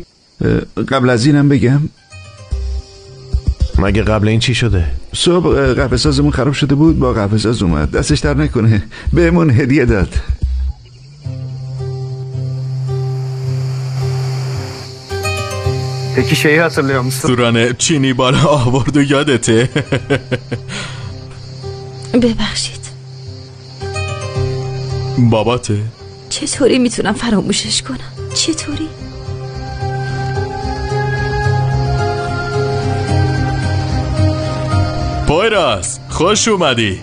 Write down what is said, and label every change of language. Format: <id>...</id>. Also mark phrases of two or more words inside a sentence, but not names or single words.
<fa>قبل از اینم بگم، مگه قبل این چی شده؟ صبح قهوه سازمون خراب شده بود، با قهوه ساز اومد، دستش در نکنه بهمون هدیه داد.</fa> <tr>یکی şeyi hatırlıyor musun؟</tr> <fa>سوران چینی بالا آورد و یادته؟ ببخشید. باباته؟ چطوری میتونم فراموشش کنم؟ چطوری؟ پویراز خوش اومدی.</fa>